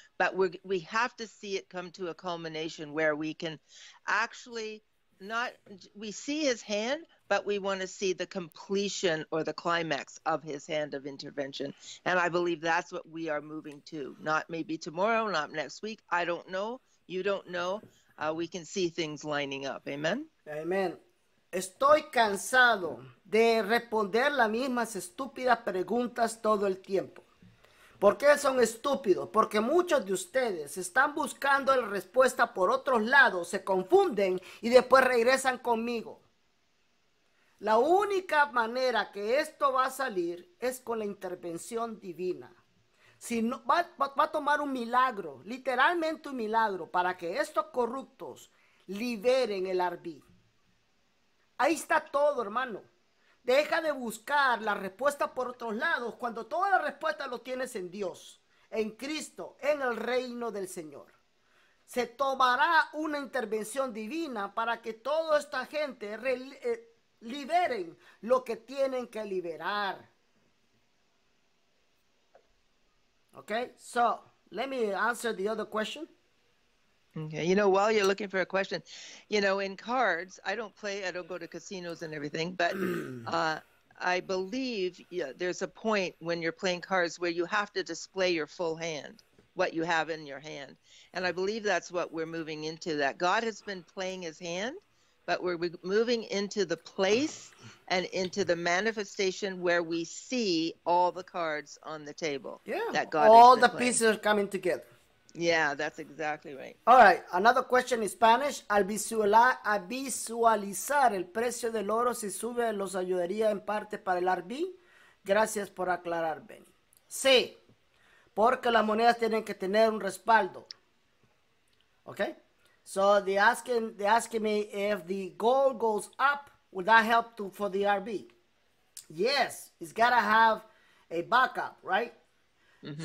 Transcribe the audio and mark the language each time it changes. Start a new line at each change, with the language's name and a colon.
English: But we have to see it come to a culmination where we can actually we see his hand, but we want to see the completion or the climax of his hand of intervention. And I believe that's what we are moving to. Not maybe tomorrow, not next week. I don't know. You don't know. We can see things lining up. Amen? Amen.
Spanish: Estoy cansado de responder las mismas estúpidas preguntas todo el tiempo. ¿Por qué son estúpidos? Porque muchos de ustedes están buscando la respuesta por otros lados, se confunden y después regresan conmigo. La única manera que esto va a salir es con la intervención divina. Si no, va a tomar un milagro, literalmente un milagro, para que estos corruptos liberen el arbí. Ahí está todo, hermano. Deja de buscar la respuesta por otros lados cuando toda la respuesta lo tienes en Dios, en Cristo, en el reino del Señor. Se tomará una intervención divina para que toda esta gente liberen lo que tienen que liberar.
English: Okay, so let me answer the other question. Okay, you know, while you're looking for a question, you know, in cards, I don't go to casinos and everything, but I believe there's a point when you're playing cards where you have to display your full hand, what you have in your hand. And I believe that's what we're moving into, that God has been playing his hand, but we're moving into the place and into the manifestation where we see all the cards on the table. Yeah, that God all has the been playing. pieces are coming together. Yeah, that's exactly right. All right, another question in Spanish.
Spanish: Al visualizar el precio del oro, si sube, los ayudaría en parte para el RB. Gracias por aclarar, Beny. Sí, porque las monedas tienen que tener un respaldo.
English: Okay? So they asking me if the gold goes up, will that help for the RB? Yes, it's gotta have a backup, right? Mm-hmm.